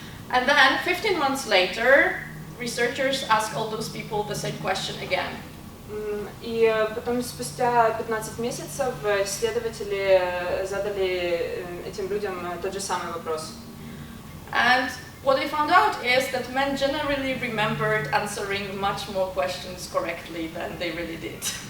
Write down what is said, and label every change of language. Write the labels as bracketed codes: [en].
[en] And then 15 months later, researchers asked all those people the same question again. [ru] И потом, спустя 15 месяцев, исследователи задали этим людям тот же самый вопрос. [en] And what they found out is that men generally remembered answering much more questions correctly than they really did.